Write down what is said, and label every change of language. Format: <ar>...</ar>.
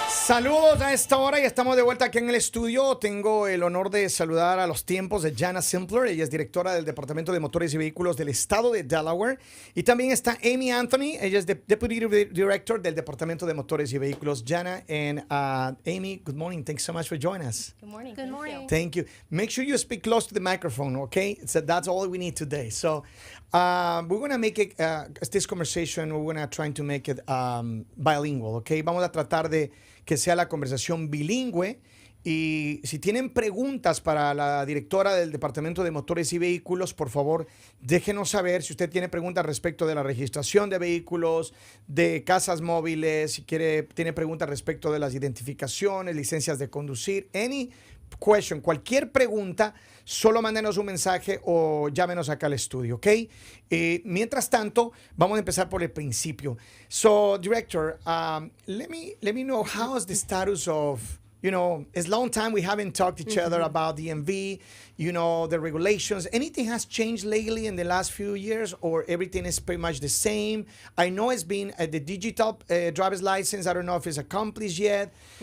<es>Saludos a esta hora y estamos de vuelta aquí en el estudio. Tengo el honor de saludar a los tiempos de Jana Simpler. Ella es directora del Departamento de Motores y Vehículos del Estado de Delaware. Y también está Amy Anthony. Ella es Deputy Director del Departamento de Motores y Vehículos.</es> <en>Jana and Amy, good morning. Thanks so much for joining us. Good morning. Good morning. Thank you. Make sure you speak close to the microphone, okay? So that's all we need today. So we're going to make it, this conversation, we're going to try to make it bilingual, okay?</en> <es>Vamos a tratar de que sea la conversación bilingüe. Y si tienen preguntas para la directora del Departamento de Motores y Vehículos, por favor, déjenos saber si usted tiene preguntas respecto de la registración de vehículos, de casas móviles, si tiene preguntas respecto de las identificaciones, licencias de conducir,</es> <en>any question,</en> <es>cualquier pregunta, solo mándenos un mensaje o llámenos acá al estudio, ¿ok? Mientras tanto, vamos a empezar por el principio.</es> <en>So, Director, let me know how is the status of, you know, it's a long time we haven't talked to each other about DMV, you know, the regulations. Anything has changed lately in the last few years, or everything is pretty much the same? I know it's been the digital driver's license. I don't know if it's accomplished yet.</en>